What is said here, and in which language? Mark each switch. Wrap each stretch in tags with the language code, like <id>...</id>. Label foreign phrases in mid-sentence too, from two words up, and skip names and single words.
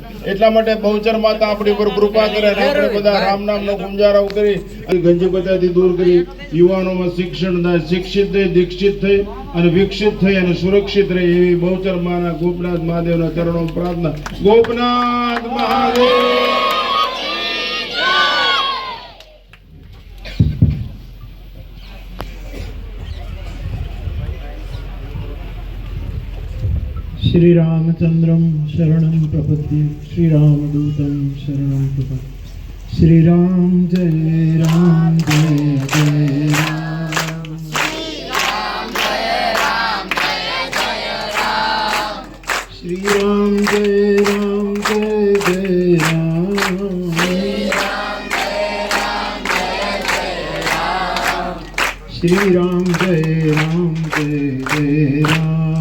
<gu>એટલા માટે બહુચર માતા આપણી પર કૃપા કરે અને આપણે બધા રામ નામનો ગુંજારો કરી ગંજપતાથી દૂર કરી યુવાનોમાં શિક્ષણ શિક્ષિત થઈ, દીક્ષિત થઈ અને વિકસિત થઈ અને સુરક્ષિત રહે એવી બહુચર માના ગોપનાથ મહાદેવના ચરણોમાં પ્રાર્થના. ગોપનાથ મહાદેવ.</gu> <sa>श्री रामचंद्रम शरणं प्रपद्ये, श्री रामदूतं शरणं प्रपद्ये. श्री राम जय राम जय जय राम. श्री राम जय राम जय जय राम. श्री राम जय राम जय जय राम. श्री राम जय राम जय जय राम.</sa>